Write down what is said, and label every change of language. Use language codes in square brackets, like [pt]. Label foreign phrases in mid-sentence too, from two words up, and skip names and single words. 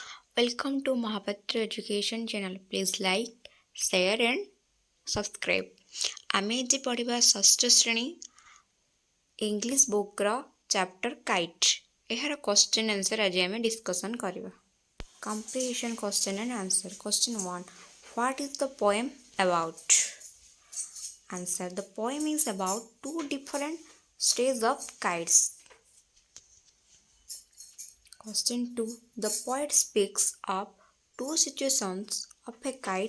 [en] Welcome to Mahapatra Education channel. Please like, share and subscribe. [or] ଆମେ ଆଜି ପଢ଼ିବା ଷଷ୍ଠ ଶ୍ରେଣୀ [en] English book's chapter Kite. [or] ଏହାର [en] question answer [or] ଆଜି ଆମେ ଡିସ୍କସନ୍ କରିବା। [en] comprehension question and answer. Question 1. What is the poem about? Answer. The poem is about two different stages of kites. Question 2. The poet speaks of two situations of a kite.